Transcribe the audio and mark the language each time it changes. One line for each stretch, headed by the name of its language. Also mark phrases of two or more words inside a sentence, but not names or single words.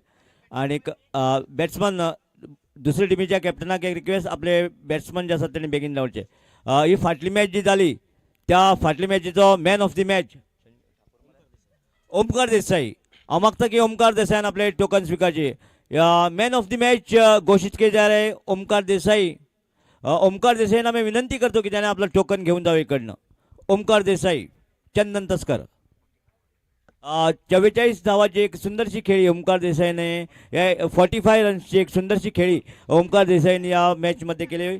Konkani: आणि बॅट्समॅन दुसऱ्या टिमीच्या कॅप्टनाक एक रिक्वेस्ट आपले बॅट्समॅन जे आसात तेणी बेगीन लावचे. ही फाटली मॅच जी जाली त्या फाटली मॅचीचो
English: man of the match
Konkani: ओमकार देसाई. हांव मागता की ओमकार देसायान आपले टोकन स्विकारचे.
English: man of the match
Hindi: घोषित केले जा रहे ओमकार देसाई.
Marathi: ओमकार देसाईंना मी विनंती करतो की त्याने आपलं टोकन घेऊन जावं इकडनं. ओमकार देसाई, चंदन तस्कर. 44 धावाची एक सुंदरशी खेळी ओमकार देसाईने, या 45 रन्सची एक सुंदरशी खेळी ओमकार देसाईने या मॅचमध्ये केली.